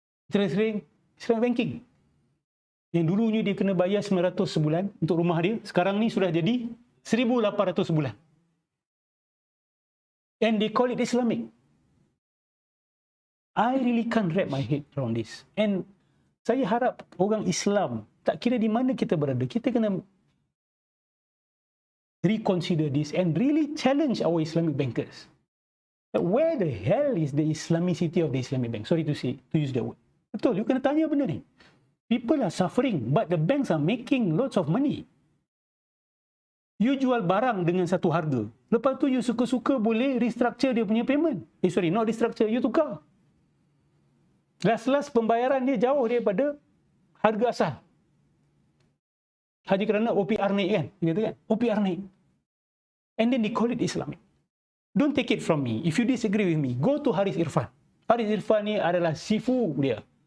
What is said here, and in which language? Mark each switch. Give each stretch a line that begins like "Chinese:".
English: Interest rate Islamic banking.
Malay: Yang dulunya dia kena bayar 900 sebulan untuk rumah dia, sekarang ni sudah jadi 1,800 sebulan.
English: And they call it Islamic. I really can't wrap my head around this.
Malay: And saya harap orang Islam, tak kira di mana kita berada, kita kena
English: reconsider this and really challenge our Islamic bankers. Where the hell is the Islamicity of the Islamic bank? Sorry to use that word.
Malay: Betul, you kena tanya benda ni.
English: People are suffering, but the banks are making lots of money.
Malay: You jual barang dengan satu harga. Lepas tu you suka-suka boleh restructure dia punya payment.
English: Not restructure,
Malay: you tukar. Last pembayaran dia jauh daripada harga asal. Hanya kerana OPR naik kan? Dia kata kan? OPR naik.
English: And then they call it Islamic. Don't take it from me. If you disagree with me, go to Haris Irfan.
Malay: Haris Irfan ni adalah sifu dia.